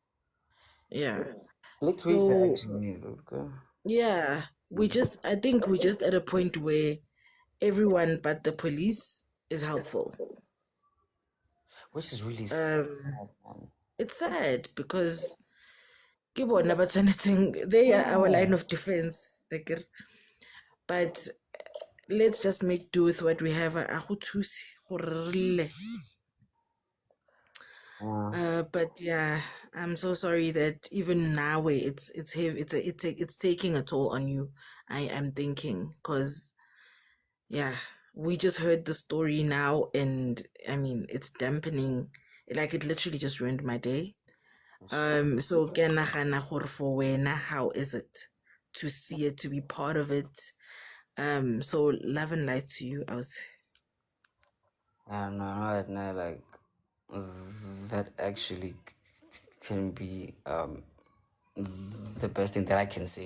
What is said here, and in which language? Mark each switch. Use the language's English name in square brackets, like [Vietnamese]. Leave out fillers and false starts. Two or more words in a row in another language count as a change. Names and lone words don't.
[English] Yeah. Let's wait for So action. Okay. yeah, I think we're just at a point where everyone but the police is helpful. Which is really sad, man. It's sad because [Tswana] ke bona ba tshwanetseng- [English] they are our line of defense. But let's just make do with what we have. [Tswana] A go thuse gore re lle. [English] But yeah, I'm so sorry that even now it's heavy. It's taking a toll on you. I am thinking, because yeah, we just heard the story now, and I mean it's dampening. Like it literally just ruined my day. [Tswana] So ke nagana gore for wena, [English] how is it to see it, to be part of it? So love and light to you out. No, like that actually can be the best thing that I can say.